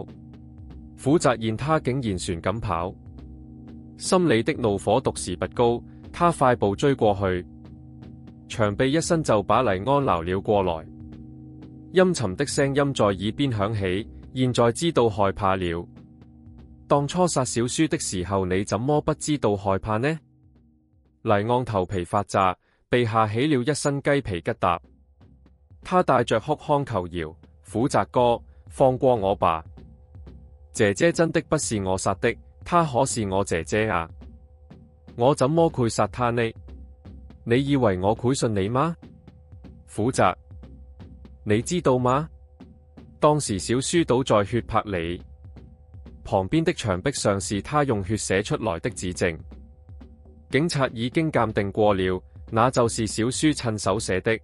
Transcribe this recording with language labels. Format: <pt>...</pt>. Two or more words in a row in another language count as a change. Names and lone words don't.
<zh>苦澤見他竟然旋咁跑，心裡的怒火獨時拔高，他快步追過去，長臂一伸就把黎安撈了過來。陰沉的聲音在耳邊響起，現在知道害怕了。當初殺小書的時候，你怎麼不知道害怕呢？黎昂頭皮發炸， 被嚇起了一身雞皮疙瘩。他帶着哭腔求饒：苦澤哥，放過我吧！姐姐真的不是我殺的，她可是我姐姐啊！我怎麼會殺她呢？你以為我會信你嗎？苦澤，你知道嗎？當時小書倒在血泊裡，旁邊的牆壁上是他用血寫出來的指證。警察已經鑑定過了，那就是小書親手寫的。</zh>